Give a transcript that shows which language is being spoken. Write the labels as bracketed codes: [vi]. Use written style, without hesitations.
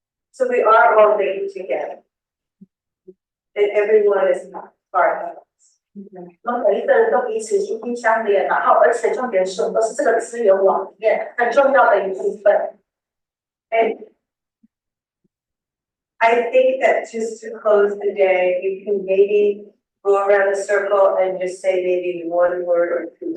[en] So we are all linked together. And everyone is part of us. [zh] 每一个人都彼此息息相连，然后而且重点是我们都是这个资源网里面很重要的一部分。 [en] And I think that just to close the day, you can maybe go around a circle and just say maybe one word or two.